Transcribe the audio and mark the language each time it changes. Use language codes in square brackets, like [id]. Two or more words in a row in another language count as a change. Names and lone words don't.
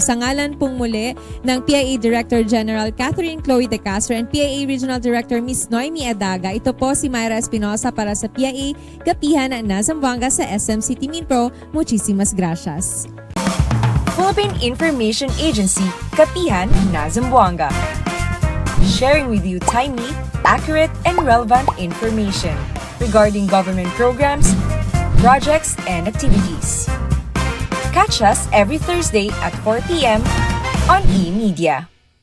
[tl] Sa ngalan pong muli ng PIA Director General Catherine Chloe De Castro and PIA Regional Director Miss Noemi Adaga, ito po si Myra Espinosa para sa PIA Kapihan na Zamboanga sa SM City Minpro. [es] Muchísimas gracias. [en] Philippine Information Agency, Kapihan na Zamboanga. Sharing with you timely, accurate, and relevant information regarding government programs, projects, and activities. Catch us every Thursday at 4 p.m. on eMedia.